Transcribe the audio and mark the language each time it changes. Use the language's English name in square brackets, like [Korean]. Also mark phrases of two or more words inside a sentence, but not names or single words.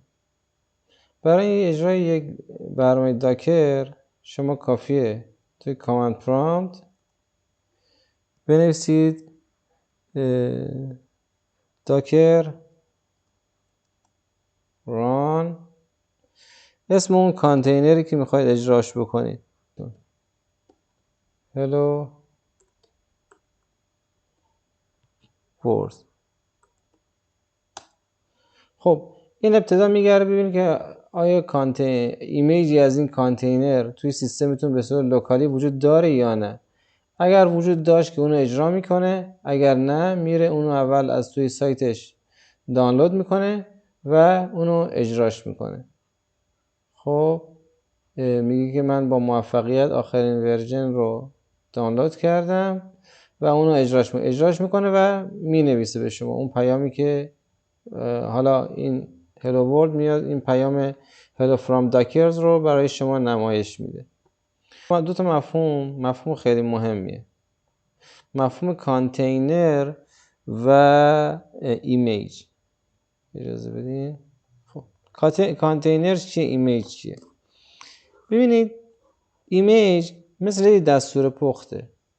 [Persian] برای اجرای یک برنامه داکر شما کافیه توی کاماند پرامپت بنویسید [English] docker run [Persian] اسم اون کانتینری که میخواید اجراش بکنید. [English] hello world. [Persian] خب این ابتدا میگره ببینید که آیا ایمیجی از این کانتینر توی سیستمتون به صورت لوکالی وجود داره یا نه. اگر وجود داشت که اونو اجرا میکنه اگر نه میره اونو اول از توی سایتش دانلود میکنه و اونو اجراش میکنه. خب میگه که من با موفقیت آخرین ورژن رو دانلود کردم و اونو اجراش میکنه و مینویسه به شما اون پیامی که حالا این [English] hello world [Persian] میاد این پیام [English] hello from dockers [Persian] رو برای شما نمایش میده. دو تا مفهوم خیلی مهمیه، مفهوم کانتینر و ایمیج. اجازه بدین. خب کانتینر چیه، ایمیج چیه؟ ببینید ایمیج مثل یه دستور پخته.